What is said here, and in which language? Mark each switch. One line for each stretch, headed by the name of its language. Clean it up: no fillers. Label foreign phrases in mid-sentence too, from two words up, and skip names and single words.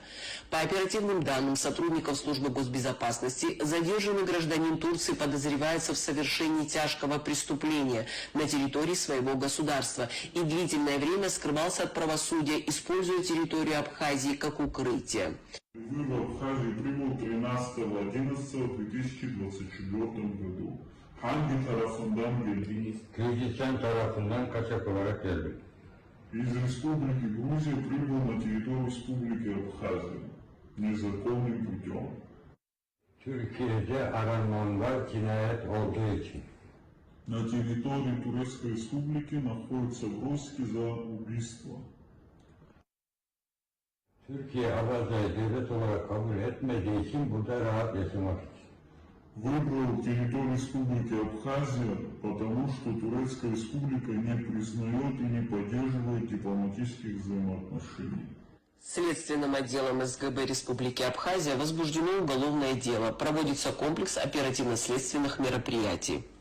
Russian: По оперативным данным сотрудников службы госбезопасности, задержанный гражданин Турции подозревается в совершении тяжкого преступления на территории своего государства и длительное время скрывался от правосудия, используя территорию Абхазии как укрытие. В Абхазию прибыл 13.11.2024 году.
Turkish: Hangi tarafından geldiniz? Kırgızistan tarafından kaçak olarak geldik.
Russian: Из Республики Грузия прибыл на территорию Республики Абхазия незаконным путем.
Turkish: Türkiye'de arananlar cinayet olduğu için.
Russian: на территории Турецкой Республики находится в розыске за убийство.
Turkish: Türkiye Abhazya devlet olarak kabul etmediği için burada rahat yaşamak için.
Russian: Выбрал территорию Республики Абхазия, потому что Турецкая Республика не признает и не поддерживает дипломатических взаимоотношений. Следственным отделом СГБ Республики Абхазия возбуждено уголовное дело. Проводится комплекс оперативно-следственных мероприятий.